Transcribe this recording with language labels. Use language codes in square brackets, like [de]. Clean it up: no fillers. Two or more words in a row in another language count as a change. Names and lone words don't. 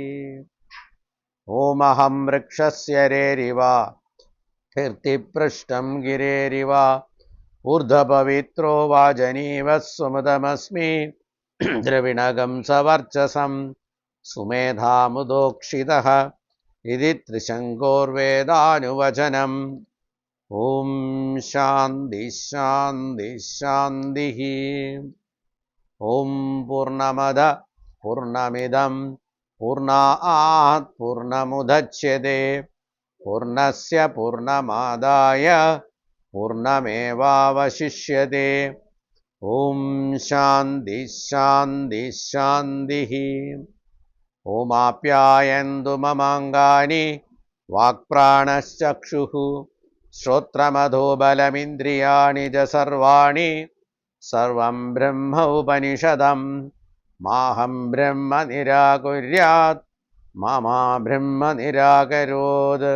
[sa] ഓമഹം വൃക്ഷസ്യ രേരിവ കീർത്തിപൃഷ്ടം ഗിരേരിവ ഊർധ്വപവിത്രോ വാജനീവഃ സുമൃതമസ്മി ദ്രവിണഗം സവർച്ചസം സുമേധാമുദോക്ഷിതഃ ഇതി ത്രിശങ്കോർവേദാനുവചനം. ഓം ശാന്തി ശാന്തി ശാന്തി. ഓം പൂർണ്ണമദ പൂർണ്ണമിദം പൂർണ്ണാത് പൂർണ്ണമുദച്യത്തെ പൂർണ്ണസ്യ പൂർണ്ണമാദായ പൂർണ്ണമേവാവശിഷ്യത്തെ. ഓം ശാന്തി ശാന്തി ശാന്തി. ഓമാപ്യായന്തു മമാംഗാനി വാക്പ്രാണശ്ചക്ഷുഃ ശ്രോത്രമധോ ബലമിന്ദ്രിയാണി ച സർവാണി സർവം ബ്രഹ്മ ഉപനിഷദം മാഹം ബ്രഹ്മ നിരാകുര്യാത് മാമാ ബ്രഹ്മ നിരാകരോത്.